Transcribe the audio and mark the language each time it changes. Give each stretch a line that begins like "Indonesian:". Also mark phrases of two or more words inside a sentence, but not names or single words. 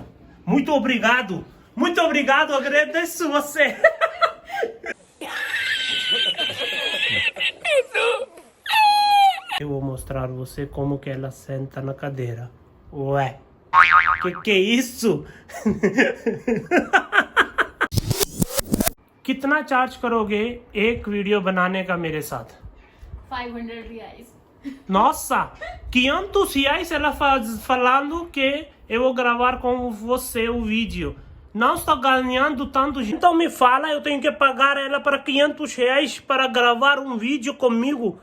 Portuguese: Muito obrigado. Muito obrigado, agradeço você. Eu vou mostrar você como que ela senta na cadeira. Ué, que é isso?
Hindi: कितना चार्ज करोगे एक वीडियो बनाने का मेरे साथ?
Portuguese: 500 reais. Nossa, 500 reais ela falando que eu vou gravar com você o vídeo. Não estou ganhando tanto. Então me fala, eu tenho que pagar ela para 500 reais para gravar um vídeo comigo.